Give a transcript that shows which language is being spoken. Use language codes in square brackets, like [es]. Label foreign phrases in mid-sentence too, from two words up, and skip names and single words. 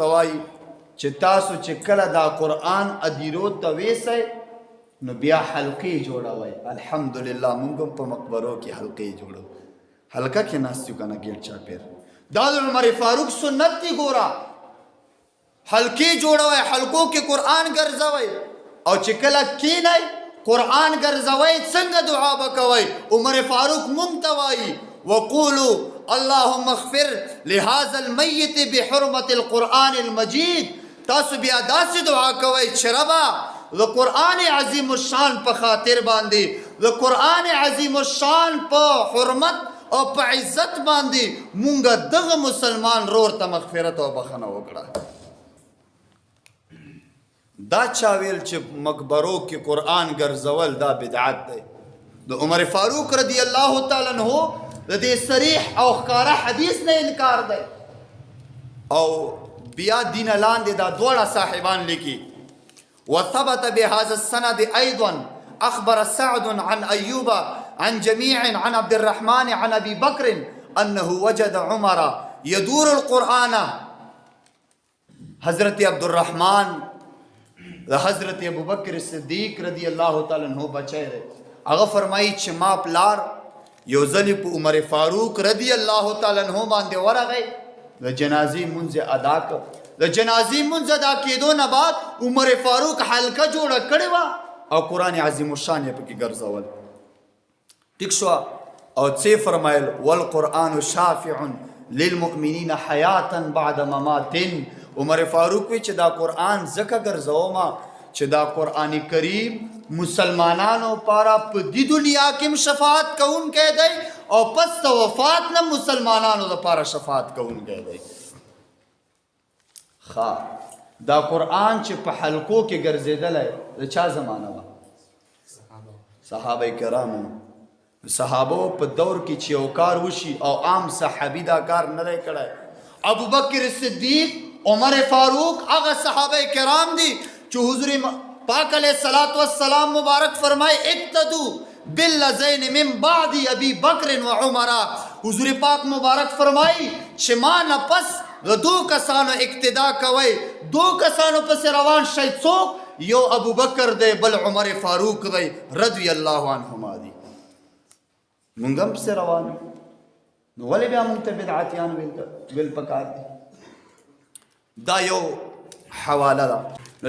[ps] وایي چې تاسو چې کله دا قرآن ادیرو ته ویسئ نو بیا حلقې جوړوئ الحمدلله موږ هم په مقبرو کې حلقې جوړو حلقه کې ناست یو که نه ګیټ چاپېر دا د عمر فاروق سنت دی ګوره حلقې جوړوئ حلقو کې قرآن ګرځوئ او چې کله کینئ قرآن ګرځوئ څنګه دعا به کوئ عمر فاروق موږ ته وایي [ar] وقولوا اللهم اغفر لهذا الميت بحرمة القرآن المجيد [ps] تاسو بیا داسې دعا کوئ چې ربه د قرآن عظیم الشان په خاطر باندې د قرآن عظیم الشان په حرمت او په عزت باندې مونږ دغه مسلمان رور ته مغفرت او بخښنه وکړه دا چا ویل چې مقبرو کې قرآن ګرځول دا بدعت دی د عمر فاروق [ar] رضی الله تعالی عنہ [ps] د دې صریح او ښکاره حدیث نه انکار دی او بیا دین لاندې دا دواړه صاحبان لیکي [ar] وثبت بهذا السند ايضا اخبر سعد عن ايوب عن جميع عن عبد الرحمن عن ابي بكر انه وجد عمر يدور القرآن [ps] حضرت عبد الرحمن د حضرت ابو بکر صدیق [ar] رضی الله تعالی عنہ [ps] بچی دی هغه فرمایي چې ما پلار یو ځلې په عمر فاروق [ar] رضی الله تعالی عنہ [ps] باندې ورغی د جنازې مونځ ادا کړ د جنازې مونځ ادا کېدو نه بعد عمر فاروق حلقه جوړه کړې وه او قرآن عظیم الشان یې پکې ګرځول ټیک شوه او څه فرمایل [ar] والقرآن شافع للمؤمنین حیاتا بعد ممات [ps] عمر فاروق وی چې دا قرآن ځکه ګرځومه چې دا قرآن کریم مسلمانانو پاره په دې دنیا کې هم شفاعت کوونکی دی او پس د وفات نه مسلمانانو دپاره شفاعت کوونکی دی دا قرآن چې په حلقو کې ګرځېدلی د چا زمانه وه صحابه کرامو صحابو په دور کې چې یو کار وشي او عام صحابي دا کار نه دی کړی ابو بکر صدیق عمر فاروق هغه صحابه کرام دي چې حضور پاک [ar] علیہ الصلوۃ والسلام [ps] مبارک فرمائے [ar] اقتدوا بالذین من بعد ابی بکر و عمر [ps] حضور پاک مبارک فرمائی چې ما نه پس د دو کسانو اقتدا کوئ دو کسانو پس روان شئ څوک یو ابو بکر دی بل عمر فاروق دی [ar] رضی الله عنهما [ps] دی مونږ هم پسې روان نو ولې بیا مونږ ته بدعتیان ویل پکار دي دا یو حواله ده نو